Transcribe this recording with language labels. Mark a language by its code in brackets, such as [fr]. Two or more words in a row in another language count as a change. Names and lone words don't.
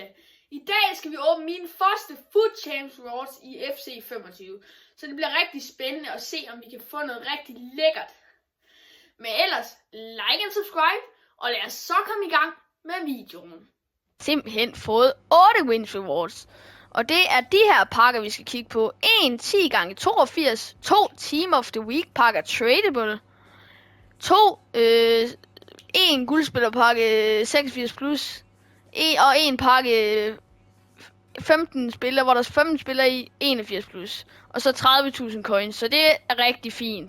[da] I dag skal vi åbne min første Food Champs Rewards i FC 25. Så det bliver rigtig spændende at se, om vi kan få noget rigtig lækkert. Men ellers, like og subscribe, og lad os så komme i gang med videoen. Simpelthen fået 8 [en] wins rewards. [da] Og det er de her pakker, vi skal kigge på. 1 10x82, 2 Team of the Week pakker tradable, 2 1 guldspillerpakke 86 plus, og 1 pakke 15 spillere, hvor der er 15 spillere i 81 plus, og så 30.000 coins, så det er rigtig fint.